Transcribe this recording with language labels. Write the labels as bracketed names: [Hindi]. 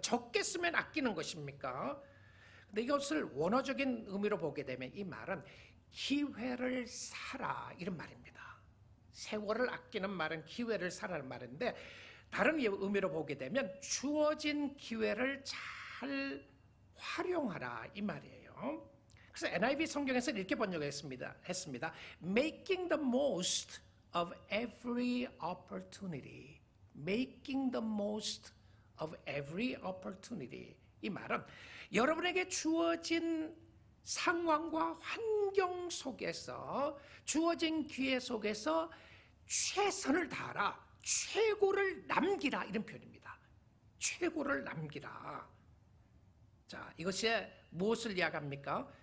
[Korean] 적게 쓰면 아끼는 것입니까? 근데 이것을 원어적인 의미로 보게 되면 이 말은 기회를 사라, 이런 말입니다. 세월을 아끼는 말은 기회를 사라는 말인데, 다른 의미로 보게 되면 주어진 기회를 잘 활용하라, 이 말이에요. 그래서 NIV 성경에서 이렇게 번역했습니다. [English] Making the most of every opportunity. Making the most of every opportunity. [Korean] 이 말은 여러분에게 주어진 상황과 환경 속에서, 주어진 기회 속에서 최선을 다하라, 최고를 남기라, 이런 표현입니다. 최고를 남기라. 자, 이것이 무엇을 이야기합니까?